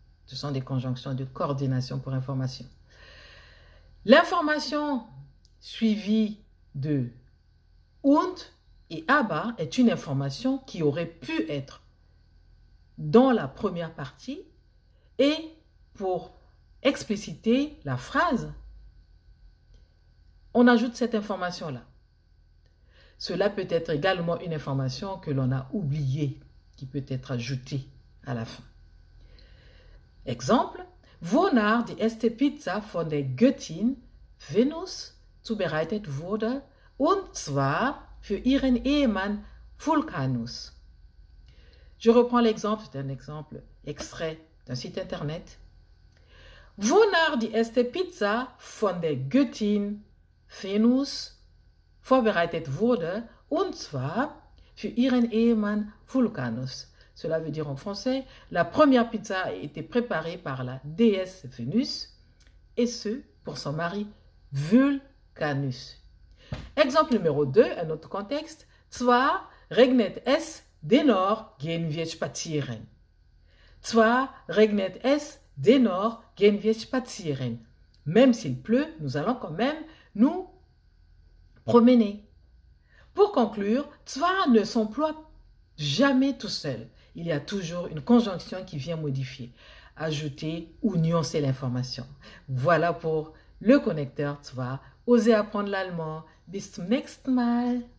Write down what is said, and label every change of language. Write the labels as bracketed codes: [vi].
[fr] Ce sont des conjonctions de coordination pour information. L'information suivie de und et aber est une information qui aurait pu être dans la première partie et pour expliciter la phrase, on ajoute cette information-là. Cela peut être également une information que l'on a oubliée, qui peut être ajoutée à la fin. [de] Exemple, wonach die erste Pizza von der Göttin Venus zubereitet wurde, und zwar für ihren Ehemann Vulcanus. [fr] Je reprends l'exemple, c'est un exemple extrait d'un site internet. [de] Wonach die erste Pizza von der Göttin Venus vorbereitet wurde, und zwar für ihren Ehemann Vulcanus. [fr] Cela veut dire en français, la première pizza a été préparée par la déesse Vénus, et ce, pour son mari Vulcanus. Exemple numéro 2, un autre contexte. [de] Zwar regnet es, dennoch gehen wir spazieren. Zwar regnet es, dennoch gehen wir spazieren. [fr] Même s'il pleut, nous allons quand même nous promener. Pour conclure, zwar ne s'emploie jamais tout seul. Il y a toujours une conjonction qui vient modifier, ajouter ou nuancer l'information. Voilà pour le connecteur zwar. Osez apprendre l'allemand. [de] Bis zum nächsten Mal.